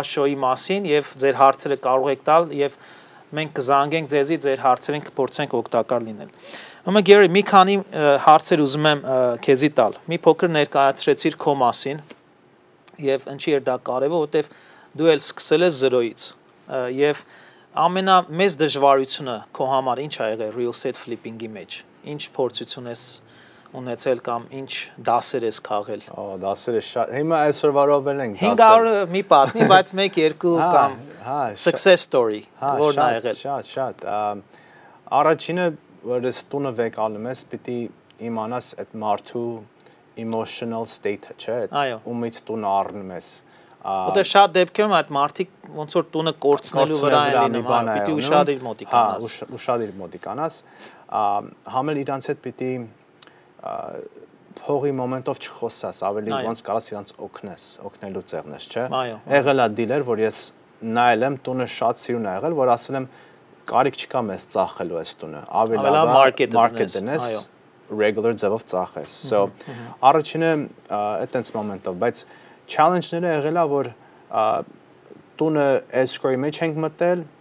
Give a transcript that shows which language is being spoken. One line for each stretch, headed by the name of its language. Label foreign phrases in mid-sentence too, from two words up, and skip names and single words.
Armenian: շոուի մասին եւ ձեր հարցերը կարող եք տալ եւ մենք կզանգենք ձեզի ձեր հարցերին կփորձենք օգտակար լինել։ Ում Gary մի քանի հարցեր ուզում եմ քեզի տալ։ Մի փոքր ներկայացրեցիր քո մասին եւ ինչի էր դա կարեւոր, որովհետեւ դու էլ սկսել ես 0-ից եւ ամենամեծ դժվարությունը քո համար ինչ ա եղել
English: real estate flipping-
Armenian: ի մեջ։ Ինչ փորձություն ես ունեցել կամ ինչ դասեր ես քաղել։ Դասերը շատ։ Հիմա այսօր վարովել ենք դասեր։ 500 մի պատմի, բայց 1-2 կամ
English: success story,
Armenian: որն ա եղել։ Շատ։ Առաջինը, որ ես տունը վեկալում ես, պիտի իմանաս այդ մարդու
English: emotional state-
Armenian: ը, չէ՞, ումից տունը առնում ես։ Որտեղ շատ դեպքերում այդ մարդիկ ոնց որ տունը կորցնելու վրա են լինում, պիտի ուշադիր մոտիկանաս։ Ուշադիր մոտիկանաս, համել իրանց հետ պիտի փողի մոմենտով չխոսաս, ավելի ոնց կարաս իրանց օգնելու ձեռնես, չէ։ Եղել է դիլեր, որ ես նայել եմ, տունը շատ սիրուն ա եղել, որ ասել եմ կարիք չկա մեզ ծախելու այս տունը, ավելի լավ market դնես, regular ձևով ծախես։ So առաջինը այդտենց մոմենտով, բայց challenge-ները եղել է, որ տունը escrow-ի մեջ ենք մտել,